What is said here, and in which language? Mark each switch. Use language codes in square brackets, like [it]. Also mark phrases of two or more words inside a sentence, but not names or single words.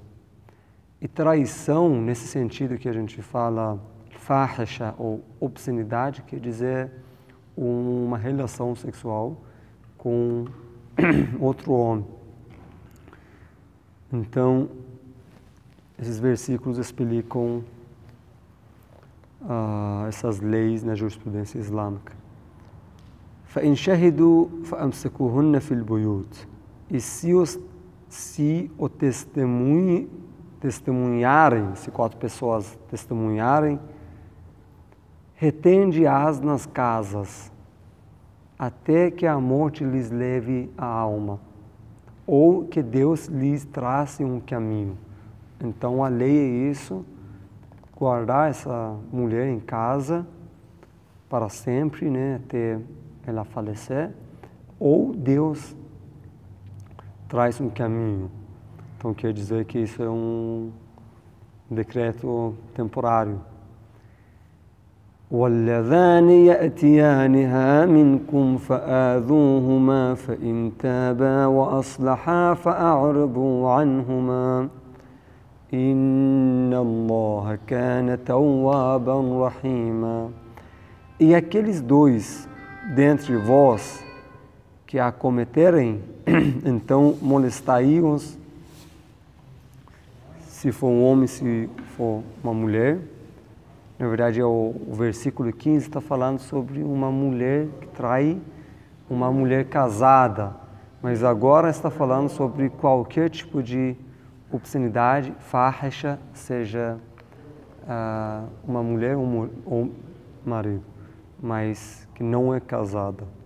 [pt] E traição, nesse sentido que a gente fala, fahisha ou obscenidade, quer dizer uma relação sexual com outro homem. Então, esses versículos explicam essas leis na jurisprudência islâmica. [ar] فَإِنْ شَهِدُوا فَأَمْسِكُوهُنَّ فِي الْبُيُوتِ. [pt] E se o testemunharem, se 4 pessoas testemunharem, retende-as nas casas, até que a morte lhes leve a alma, ou que Deus lhes trace um caminho. Então a lei é isso, guardar essa mulher em casa para sempre, né, até ela falecer, ou Deus traz um caminho. Então quer dizer que isso é um decreto temporário. [ar] وَاللَّذَانِ يَأْتِيَانِهَا مِنْكُمْ فَآذُوهُمَا فَإِنْ تَابَا وَأَصْلَحَا فَأَعْرِضُوا عَنْهُمَا إن الله كان توابا رحيما. [pt] E aqueles 2 dentre vós que a cometerem, então molestai-os, se for um homem, se for uma mulher. Na verdade, o versículo 15 está falando sobre uma mulher que trai uma mulher casada, mas agora está falando sobre qualquer tipo de obscenidade, fahisha, seja uma mulher ou marido, mas que não é casada.